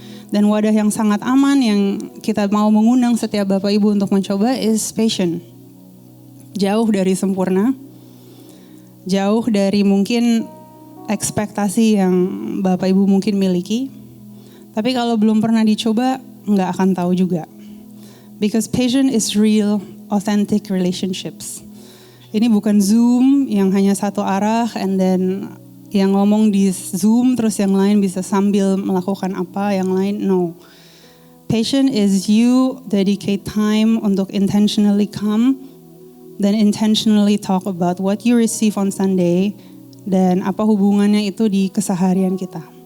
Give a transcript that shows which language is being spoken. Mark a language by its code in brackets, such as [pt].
[id] Dan wadah yang sangat aman yang kita mau mengundang setiap Bapak Ibu untuk mencoba is passion. Jauh dari sempurna. Jauh dari mungkin ekspektasi yang Bapak Ibu mungkin miliki. Tapi kalau belum pernah dicoba, gak akan tahu juga. [en] Because passion is real, authentic relationships. [id] Ini bukan Zoom yang hanya satu arah [en] and then [id] yang ngomong di Zoom terus yang lain bisa sambil melakukan apa yang lain. [en] No. Passion is you dedicate time untuk intentionally come, then intentionally talk about what you receive on Sunday [id] dan apa hubungannya itu di keseharian kita.